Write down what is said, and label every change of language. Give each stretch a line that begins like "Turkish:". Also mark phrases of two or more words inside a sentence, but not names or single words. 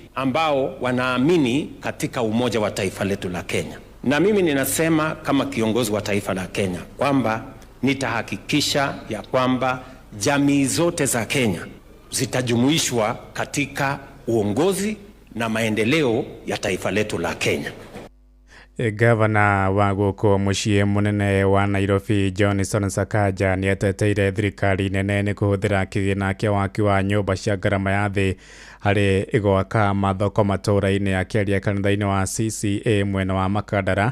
Swahili: ambao wanaamini katika umoja wa taifa letu la Kenya. Na mimi ninasema kama kiongozi wa taifa la Kenya kwamba nitahakikisha ya kwamba jamii zote za Kenya zitajumuishwa katika uongozi na maendeleo ya taifa letu la Kenya.
Kikuyu: Gavana wa guko muciĩ munene wa Nairobi Johnson Sakaja ni ateteire thirikari nene ni kuhuthira kĩgĩna kĩa waki wa nyũmba cia ngarama ya thĩ harĩ igwaka mathoko matũra-inĩ, akĩaria kanitha-inĩ wa CCA mwena wa Makandara.